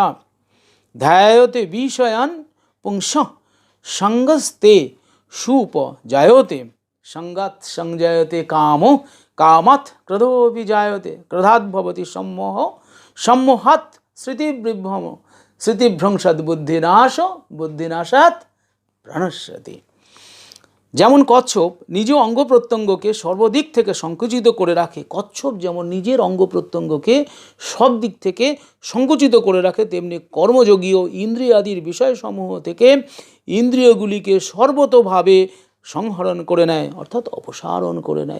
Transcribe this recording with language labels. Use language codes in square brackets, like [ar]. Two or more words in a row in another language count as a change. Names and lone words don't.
[sa] ধ্যায়তে বিষয়ান পুংস সঙ্গস্তে সুপজায়তে। সঙ্গাৎ সংজায়তে কামো, কামাৎ ক্রোধোপি জায়তে। ক্রোধাৎ ভবতি সম্মোহ, সম্মোহাৎ স্মৃতিবিভ্রম, স্মৃতিভ্রংশাৎ বুদ্ধিনাশ, বুদ্ধিনাশাৎ প্রাণস্যতি। [bn] যেমন কচ্ছপ নিজ অঙ্গ প্রত্যঙ্গকে সর্বদিক থেকে সংকুচিত করে রাখে, কচ্ছপ যেমন নিজের অঙ্গ প্রত্যঙ্গকে সব দিক থেকে সংকুচিত করে রাখে, তেমনি কর্মযোগীও ইন্দ্রিয়াদির বিষয়সমূহ থেকে ইন্দ্রিয়গুলিকে সর্বতোভাবে সংহরণ করে নেয়, অর্থাৎ অপসারণ করে নেয়।